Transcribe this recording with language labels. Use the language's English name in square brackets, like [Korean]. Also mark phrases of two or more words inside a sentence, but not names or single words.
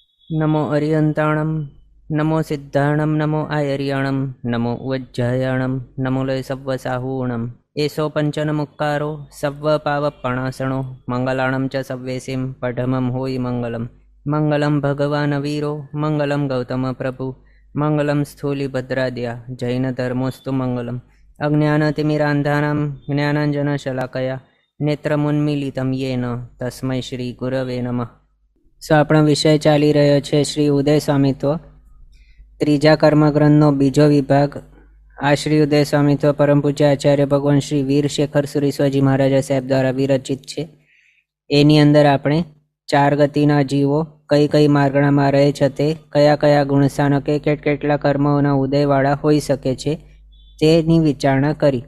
[Prakrit languages] नमो अरियंताणं नमो सिद्धाणं नमो आयर्याणं नमो वज्जायाणं नमो लय सव्वसाहूणम् एषो पंचनमुक्कारो सव्वपावपणासणो मंगलाणं च सव्वेसिं पठमं होयि मंगलम् [Sanskrit] मंगलं भगवान् वीरो मंगलं गौतम प्रभु मंगलं स्थूलिभद्राद्या जैनधर्मोऽस्तु मंगलम् अज्ञानतिमिरान्धानां ज्ञानाञ्जनशलाकया नेत्रमुन्मीलितं येन तस्मै श्रीगुरवे नमः। [Gujarati] આપણો વિષય ચાલી રહ્યો છે શ્રી ઉદય સ્વામિત્વ, ત્રીજા કર્મગ્રંથનો બીજો વિભાગ। આ શ્રી ઉદય સ્વામિત્વ પરમ પૂજ્ય આચાર્ય ભગવાન શ્રી વીર શેખર સુરીશ્વરજી મહારાજા સાહેબ દ્વારા વિરચિત છે। એની અંદર આપણે ચાર ગતિના જીવો કઈ કઈ માર્ગણામાં રહે છે, તે કયા કયા ગુણસ્થાનકે કેટલા કર્મોના ઉદયવાળા હોઈ શકે છે તેની વિચારણા કરી।